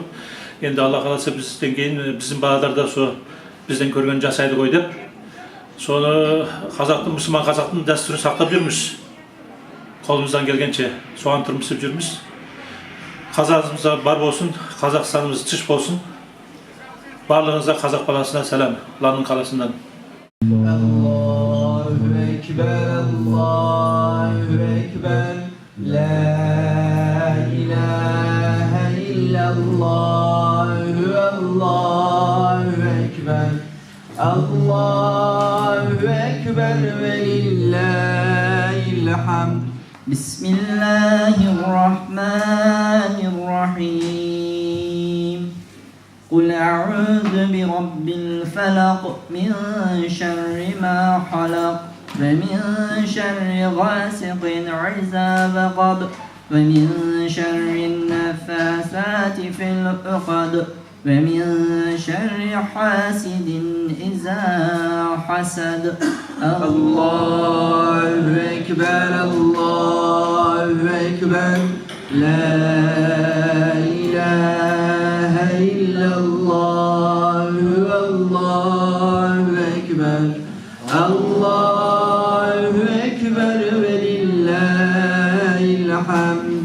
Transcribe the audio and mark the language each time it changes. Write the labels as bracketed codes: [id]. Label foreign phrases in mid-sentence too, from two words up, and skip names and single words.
[kk] Енді Алла қаласа бізден кейін біздің балалар да сол бізден көрген жасайды ғой деп, соны қазақтың, мұсылман қазақтың дәстүрін сақтап жүрміз. Қолымыздан келгенше соған тұрмысып жүрміз. Қазағымызда бар болсын, Қазақстанымыз тыш болсын. Барлығыңызға қазақ баласына сәлем, Ланның қаласынан. [ar] الله أكبر، الله أكبر، لا إله إلا الله، الله أكبر، الله أكبر ولله الحمد. Bismillahirrahmanirrahim. قل أعوذ برب الفلق من شر ما خلق ومن شر غاسق إذا وقب ومن شر النفاثات في العقد ومن شر حاسد إذا حسد الله أكبر الله أكبر لا إله إلا الله الله أكبر الله أكبر ولله الحمد